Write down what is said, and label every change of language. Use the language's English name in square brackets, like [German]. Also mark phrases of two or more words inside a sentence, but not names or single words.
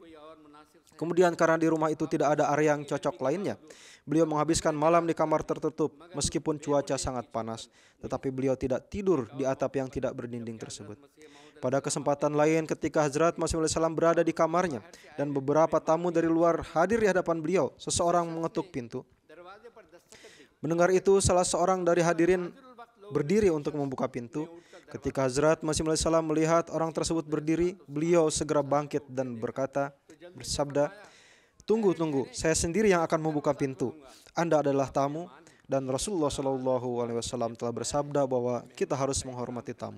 [Indonesian] Kemudian karena di rumah itu tidak ada area yang cocok lainnya, beliau menghabiskan malam di kamar tertutup meskipun cuaca sangat panas. Tetapi beliau tidak tidur di atap yang tidak berdinding tersebut. Pada kesempatan lain ketika Hazrat Masih Maud berada di kamarnya dan beberapa tamu dari luar hadir di hadapan beliau, seseorang mengetuk pintu. [Hindi] दरवाजे पर दस्तक दी [Indonesian] Mendengar itu, salah seorang dari hadirin berdiri untuk membuka pintu. Ketika Hazrat Masih Maud melihat orang tersebut berdiri, beliau segera bangkit dan bersabda, "Tunggu, saya sendiri yang akan membuka pintu. Anda adalah tamu dan Rasulullah SAW telah bersabda bahwa kita harus menghormati tamu."